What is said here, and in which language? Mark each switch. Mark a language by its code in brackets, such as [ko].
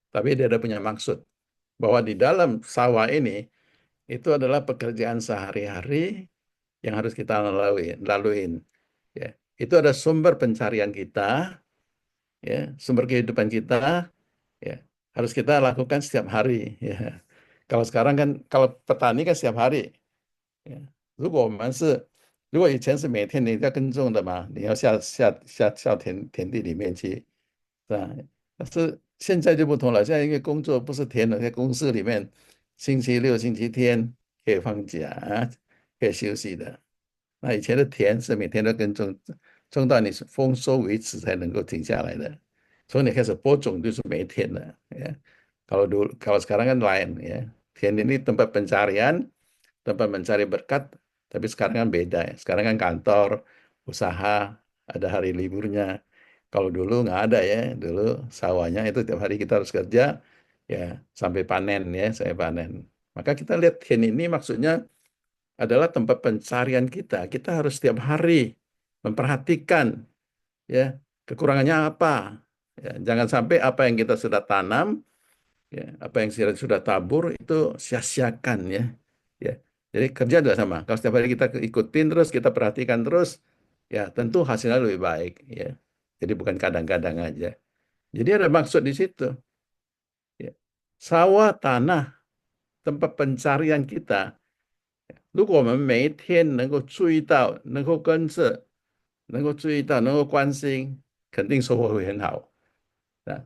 [id] Tapi dia ada punya maksud bahwa di dalam sawah ini itu adalah pekerjaan sehari-hari yang harus kita laluin ya. Itu ada sumber pencarian kita ya, sumber kehidupan kita ya harus kita lakukan setiap hari ya. Kalau sekarang kan kalau petani kan setiap hari ya. [zh] 如果以前是每天你在耕种的嘛，你要下田地里面去，是吧？但是现在就不同了，现在因为工作不是田了，在公司里面，星期六、星期天可以放假，可以休息的。那以前的田是每天都耕种，种到你丰收为止才能够停下来的。从你开始播种就是每天的ya. [id] Kalau sekarang kan lain ya. 田ini tempat pencarian, tempat mencari berkat, tapi sekarang kan beda ya. Sekarang kan kantor, usaha, ada hari liburnya. Kalau dulu nggak ada ya, dulu sawahnya itu tiap hari kita harus kerja ya sampai panen ya, sampai panen. Maka kita lihat Tian ini maksudnya adalah tempat pencarian kita. Kita harus setiap hari memperhatikan ya kekurangannya apa. Ya, jangan sampai apa yang kita sudah tanam, ya, apa yang sudah tabur itu sia-siakan ya. Ya, jadi kerja juga sama. Kalau setiap hari kita ikutin terus, kita perhatikan terus, ya tentu hasilnya lebih baik ya. Jadi bukan kadang-kadang aja. Jadi ada maksud di situ. Ya. Sawah, tanah, tempat pencarian kita [zh] 如果我们每一天能够注意到、能够跟着、能够注意到、能够关心，肯定收获会很好啊。